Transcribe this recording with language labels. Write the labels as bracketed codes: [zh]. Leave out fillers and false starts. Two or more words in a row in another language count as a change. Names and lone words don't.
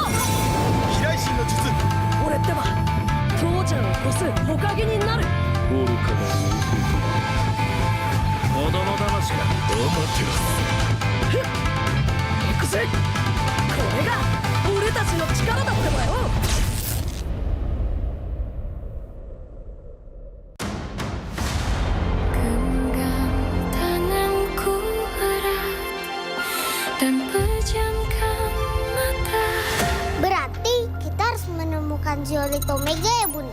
[ja] 飛来神の術！俺ってば父ちゃんを越す火影になる！愚かな子供騙しか。行くぜ！これが俺たちの力だってばよ！ [id] Berarti kita harus menemukan Zeolith Omega ya Bunda?